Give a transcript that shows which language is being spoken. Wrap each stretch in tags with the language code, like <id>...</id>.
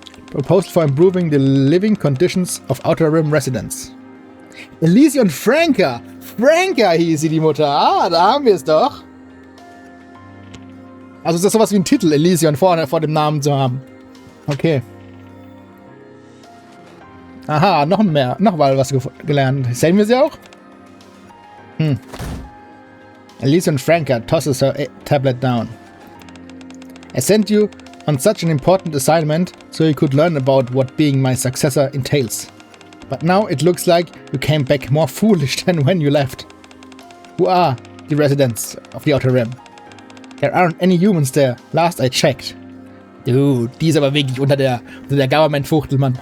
<en>Proposed for improving the living conditions of Outer Rim residents. Elysion Franca!</en> <de>Franca hieß sie, die Mutter. Ah, da haben wir es doch. Also ist das sowas wie ein Titel, Elysion vor dem Namen zu haben. Okay. Aha, noch mal was gelernt. Sehen wir sie auch?</de> <en>Elysion Franca tosses her tablet down. I sent you on such an important assignment so you could learn about what being my successor entails. But now it looks like you came back more foolish than when you left. Who are the residents of the Outer Rim? There aren't any humans there, last I checked.</en> <de>Dude, die ist aber wirklich unter der Government-Fuchtel, Mann.</de>